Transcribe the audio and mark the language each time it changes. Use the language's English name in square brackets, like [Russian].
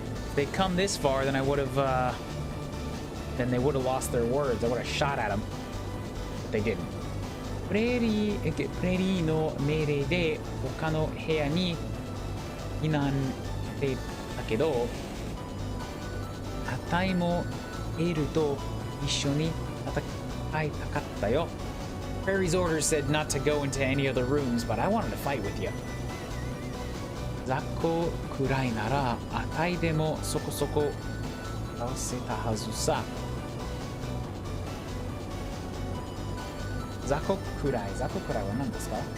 [English] If they come this far, then I would have, then they would have lost their words. I would have shot at them. But they didn't. [Japanese] プレリーの命令で他の部屋に避難してたけど、あたいもエルと一緒に戦いたかったよ。 [English] Prairie's orders said not to go into any other rooms, but I wanted to fight with you. [Japanese] 雑魚くらいならあたいでもそこそこ倒せたはずさ。雑魚くらいは何ですか？